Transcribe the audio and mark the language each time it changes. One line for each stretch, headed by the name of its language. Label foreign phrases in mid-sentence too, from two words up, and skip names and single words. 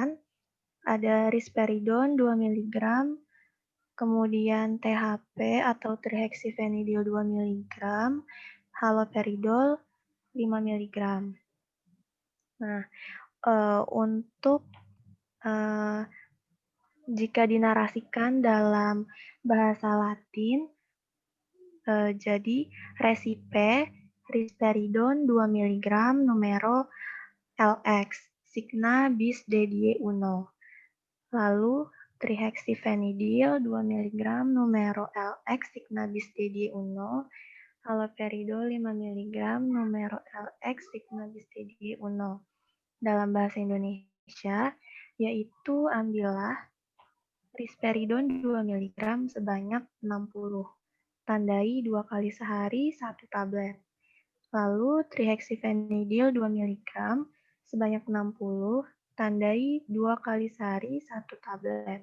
Indonesian: Ada risperidon 2 mg, kemudian THP atau trihexyphenidyl 2 mg, haloperidol 5 mg. Nah, untuk jika dinarasikan dalam bahasa Latin, jadi
Latin: resipe risperidon 2 mg numero LX, signa bis DDE 1. Lalu trihexyphenidyl 2 mg numero LX, signa bis DDE 1. Haloperidol 5 mg numero LX, signa bis DDE 1.
Indonesian: Dalam bahasa Indonesia, yaitu ambillah risperidon 2 mg sebanyak 60. Tandai 2 kali sehari 1 tablet. Lalu trihexyphenidyl 2 mg sebanyak 60, tandai 2 kali sehari 1 tablet.